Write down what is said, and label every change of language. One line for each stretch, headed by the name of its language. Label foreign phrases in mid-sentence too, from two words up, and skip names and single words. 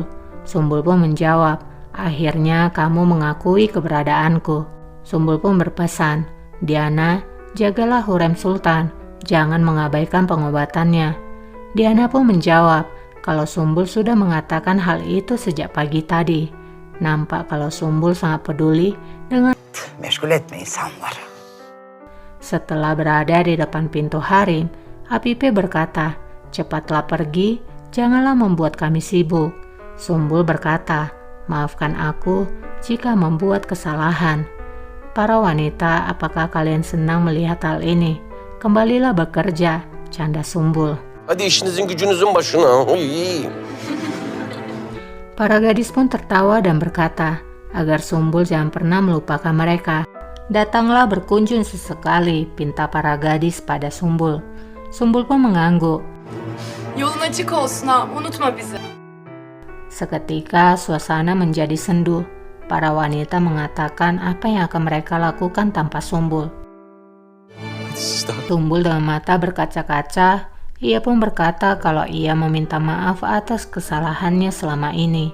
Indonesian: Sumbul pun menjawab, akhirnya kamu mengakui keberadaanku. Sumbul pun berpesan, Diana, jagalah Hurrem Sultan, jangan mengabaikan pengobatannya. Diana pun menjawab kalau Sumbul sudah mengatakan hal itu sejak pagi tadi. Nampak kalau Sumbul sangat peduli dengan
Turkish: Meşgul etme insanları.
Indonesian: Setelah berada di depan pintu harem, Afife berkata, cepatlah pergi, janganlah membuat kami sibuk. Sumbul berkata, maafkan aku jika membuat kesalahan. Para wanita, apakah kalian senang melihat hal ini? Kembalilah bekerja, canda Sumbul.
Turkish: Hadi işinizin gücünüzün başına.
Indonesian: Para gadis pun tertawa dan berkata, agar Sumbul jangan pernah melupakan mereka. Datanglah berkunjung sesekali, pinta para gadis pada Sumbul. Sumbul pun mengangguk.
Turkish: Yolun açık olsun ha, unutma bizi.
Indonesian: Seketika suasana menjadi sendu. Para wanita mengatakan apa yang akan mereka lakukan tanpa Sumbul. Sumbul dengan mata berkaca-kaca, ia pun berkata kalau ia meminta maaf atas kesalahannya selama ini.